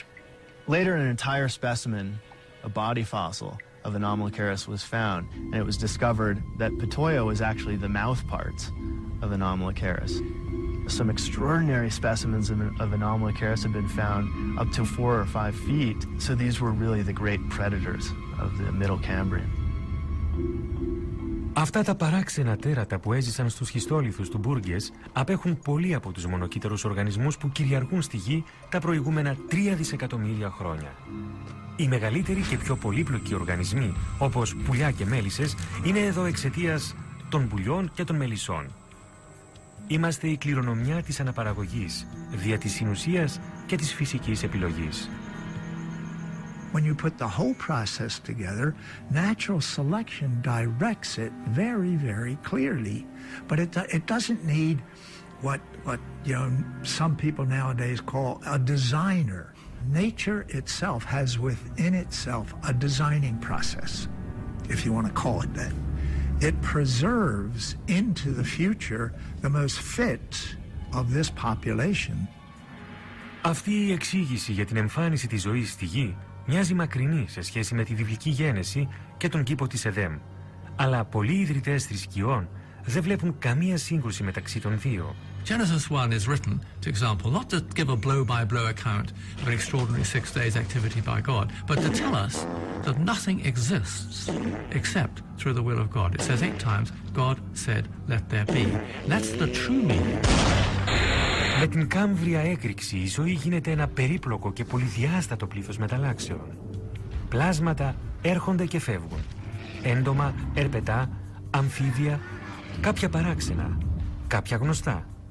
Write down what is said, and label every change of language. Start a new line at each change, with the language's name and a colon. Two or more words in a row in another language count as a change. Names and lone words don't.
English: Later, an entire specimen, a body fossil of Anomalocaris, was found, and it was discovered that Patoia was actually the mouth parts of Anomalocaris. Some extraordinary specimens of Anomalocaris have been found up to 4 or 5 feet, so these were really the great predators of the Middle Cambrian.
Greek: Αυτά τα παράξενα τέρατα που έζησαν στους σχιστόλιθους του Μπούργες απέχουν πολύ από τους μονοκύτταρους οργανισμούς που κυριαρχούν στη Γη τα προηγούμενα 3 δισεκατομμύρια χρόνια. Οι μεγαλύτεροι και πιο πολύπλοκοι οργανισμοί, όπως πουλιά και μέλισσες, είναι εδώ εξαιτίας των πουλιών και των μελισσών. Είμαστε η κληρονομιά της αναπαραγωγής, δια της συνουσίας και της φυσικής επιλογής.
English: When you put the whole process together, natural selection directs it very, very clearly. But it doesn't need what some people nowadays call a designer. Nature itself has within itself a designing process, if you want to call it that. It preserves into the future the most fit of this population.
Greek: Αυτή η εξήγηση για την εμφάνιση της ζωής στη Γη μοιάζει μακρινή σε σχέση με τη βιβλική γένεση και τον κήπο της Εδέμ. Αλλά πολλοί ιδρυτές θρησκειών δεν βλέπουν καμία σύγκρουση μεταξύ των δύο.
English: Genesis 1 is written, for example, not to give a blow-by-blow account of an extraordinary 6 days activity by God, but to tell us that nothing exists except through the will of God. It says 8 times, God said, let there be. And that's the true meaning.
Greek: Με την Κάμβρια έκρηξη η ζωή γίνεται ένα περίπλοκο και πολυδιάστατο πλήθος μεταλλάξεων. Πλάσματα έρχονται και φεύγουν. Έντομα, ερπετά, αμφίβια, κάποια παράξενα, κάποια γνωστά.